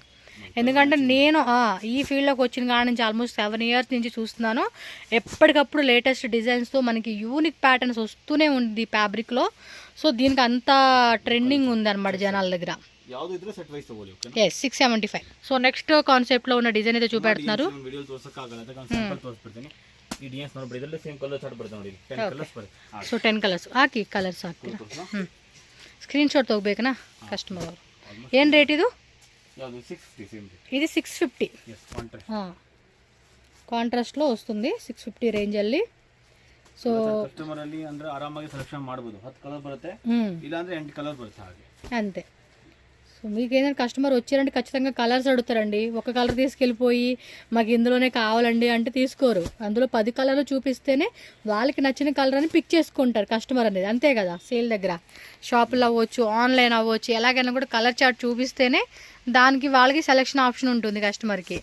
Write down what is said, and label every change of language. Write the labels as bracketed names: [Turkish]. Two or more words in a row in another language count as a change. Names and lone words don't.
[Telugu] ఎందుకంటే నేను ఈ ఫీల్డ్లోకి వచ్చిన కాడ నుంచి ఆల్మోస్ట్ 7 ఇయర్స్ నుంచి చూస్తున్నాను. ఎప్పటికప్పుడు లేటెస్ట్ డిజైన్స్తో మనకి యూనిక్ ప్యాటర్న్స్ వస్తూనే ఉంది ఫ్యాబ్రిక్లో. సో దీనికి అంత ట్రెండింగ్ ఉంది అనమాట జనాల దగ్గర. 675. సో నెక్స్ట్ కాన్సెప్ట్లో ఉన్న డిజైన్ అయితే చూపెడుతున్నారు. [Kannada] ಸೊ 10 ಕಲರ್ಸ್ ಹಾಕಿ, ಕಲರ್ಸ್ ಹಾಕ್ತೀರಾ? ಸ್ಕ್ರೀನ್ ಶಾಟ್ ತಗೋಬೇಕನಾ ಕಸ್ಟಮರ್ ಅವರು. ಏನು ರೇಟ್ ಇದು? [Telugu] ఇది 650 ಕಾಂಟ್ರಾಸ್ట్లో వస్తుంది. [Kannada] 650 ರೇಂಜಲ್ಲಿ. ಸೊ ಕಸ್ಟಮರ್ ಅಲ್ಲಿ ಅಂದ್ರೆ ಆರಾಮಾಗಿ ಸೆಲೆಕ್ಷನ್ ಮಾಡಬಹುದು. 10 ಕಲರ್ ಬರುತ್ತೆ, ಇಲ್ಲ ಅಂದ್ರೆ 8 కలర్ ಬರುತ್ತೆ ಹಾಗೆ [Telugu] అంతే. సో మీకు ఏదైనా కస్టమర్ వచ్చారంటే ఖచ్చితంగా కలర్స్ అడుగుతారండి. ఒక కలర్ తీసుకెళ్ళిపోయి మాకు ఇందులోనే కావాలండి అంటే తీసుకోరు. అందులో 10 కలర్లు చూపిస్తేనే వాళ్ళకి నచ్చిన కలర్ అని పిక్ చేసుకుంటారు కస్టమర్ అనేది. అంతే కదా, సేల్ దగ్గర షాపులో అవ్వచ్చు, ఆన్లైన్ అవ్వచ్చు, ఎలాగైనా కూడా కలర్ చార్ట్ చూపిస్తేనే దానికి వాళ్ళకి సెలెక్షన్ ఆప్షన్ ఉంటుంది కస్టమర్కి.